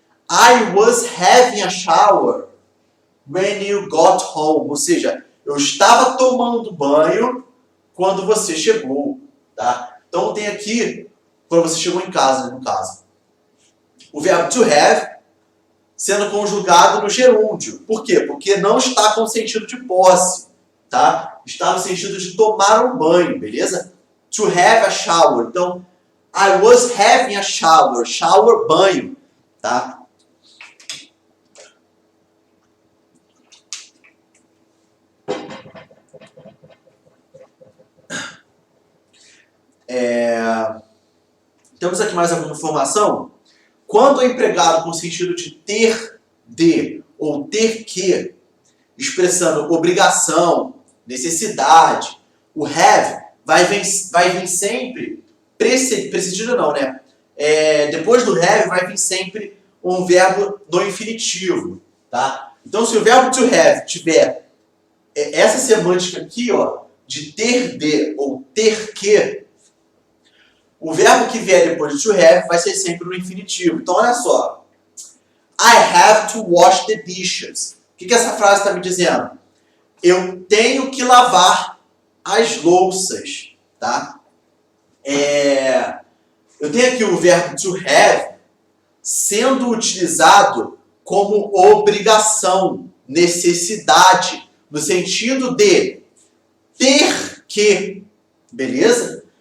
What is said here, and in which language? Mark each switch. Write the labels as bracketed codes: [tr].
[en] I was having a shower when you got home, [pt] ou seja, eu estava tomando banho quando você chegou, tá? Então tem aqui quando você chegou em casa, no caso. O verbo to have sendo conjugado no gerúndio. Por quê? Porque não está com sentido de posse, tá? Está no sentido de tomar um banho, beleza? [en] To have a shower. Então, I was having a shower. [pt] Shower, banho, tá? Temos aqui mais alguma informação? Quando é empregado com sentido de ter de ou ter que, expressando obrigação, necessidade, o have vai vir sempre, precedido não, né? Depois do have vai vir sempre um verbo no infinitivo, tá? Então se o verbo to have tiver essa semântica aqui, ó, de ter de ou ter que, o verbo que vier depois de to have vai ser sempre no infinitivo. Então, olha só. [en] I have to wash the dishes. [pt] O que essa frase está me dizendo? Eu tenho que lavar as louças, tá? Eu tenho aqui o verbo to have sendo utilizado como obrigação, necessidade, no sentido de ter que, beleza?